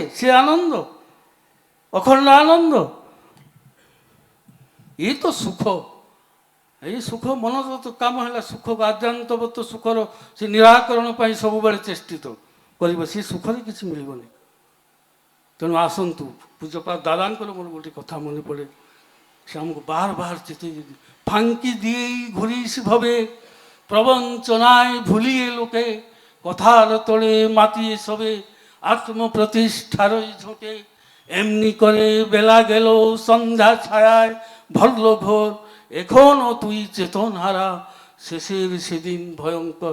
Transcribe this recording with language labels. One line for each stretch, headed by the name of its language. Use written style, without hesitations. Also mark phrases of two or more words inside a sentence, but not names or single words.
Odia: ସେ ଆନନ୍ଦ, ଅଖଣ୍ଡ ଆନନ୍ଦ, ଏ ତ ସୁଖ। ଏଇ ସୁଖ ମନର ତ କାମ ହେଲା ସୁଖ, ଆଦ୍ୟାନ୍ତବତ ସୁଖର ସେ ନିରାକରଣ ପାଇଁ ସବୁବେଳେ ଚେଷ୍ଟିତ କରିବ, ସେ ସୁଖରେ କିଛି ମିଳିବନି। ତେଣୁ ଆସନ୍ତୁ, ପୂଜ୍ୟପାଦ ଦାଦାଙ୍କର ମୋର ଗୋଟେ କଥା ମନେ ପଡ଼େ, ସେ ଆମକୁ ବାର ବାର
Bangla: চেতে ফাঙ্কি দিয়েই ঘুরিস ভবে, প্রবঞ্চনায় ভুলিয়ে লোকে, কথার তোড়ে মাতিয়ে সবে, আত্মপ্রতিষ্ঠারই ঝোঁকে। এমনি করে বেলা গেল সন্ধ্যা ছায়ায় ভরল ঘোর, এখনো তুই চেতন হারা, শেষের সেদিন ভয়ঙ্কর।